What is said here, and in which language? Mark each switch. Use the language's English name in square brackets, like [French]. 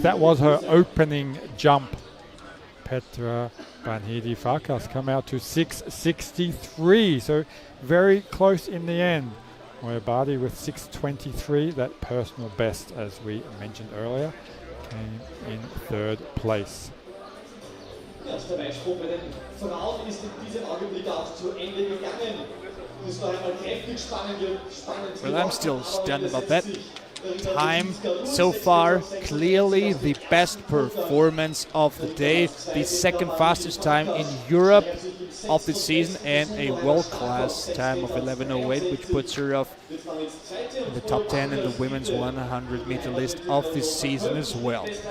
[English] That was her opening jump. Petra Banhidi Farkas come out to 6.63. So very close in the end. Moyabadi with 6.23, that personal best, as we mentioned earlier, came in third place. [German] Ja, der Weitsprung bei den Frauen ist in diesem Augenblick auch zu Ende gegangen. Es war einmal kräftig spannend. [English] Well, I'm still stunned about that. Time so far, clearly the best performance of the day, the second fastest time in Europe of the season, and a world-class time of 11:08, which puts her in the top 10 in the women's 100-meter list of this season as well.